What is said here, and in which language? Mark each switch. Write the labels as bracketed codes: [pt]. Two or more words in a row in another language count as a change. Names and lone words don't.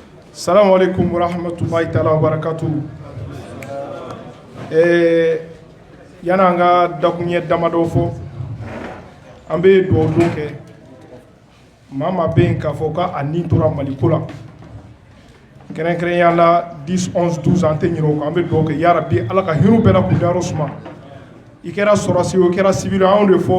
[ar] Salam alaikum wa rahmatullahi ta'ala wa barakatuh. [bm] Yana an ka dakunɲɛ damadɔ fɔ an bɛ dugawu kɛ maa maa bɛ yen k'a fɔ k'a nin tora Maliko la kɛrɛnkɛrɛnya la 10, 11, 12 an tɛ ɲinɛ o kan an bɛ dugawu kɛ [ar] ya Rabbi [bm] Ala ka hinɛ bɛɛ la k'u dayɔrɔ suma i kɛra sɔrɔsi o kɛra civil anw de fɔ